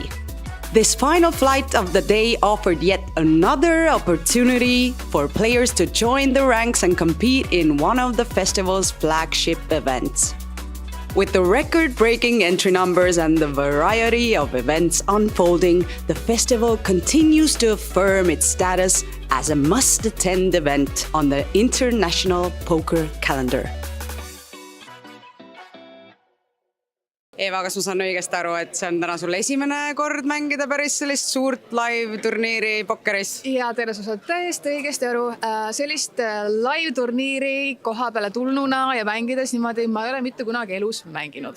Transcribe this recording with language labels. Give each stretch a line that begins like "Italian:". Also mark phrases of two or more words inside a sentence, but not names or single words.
English: This final flight of the day offered yet another opportunity for players to join the ranks and compete in one of the festival's flagship events. With the record-breaking entry numbers and the variety of events unfolding, the festival continues to affirm its status as a must-attend event on the international poker calendar.
Estonian: Eva, kas ma saan õigesti aru, et see on täna sul esimene kord mängida päris sellist suurt live-turniiri pokkeris? Ja teile sa saad täiesti õigesti aru. Sellist live-turniiri koha peale tulnuna ja mängides niimoodi ma ei ole mitte kunagi elus mänginud.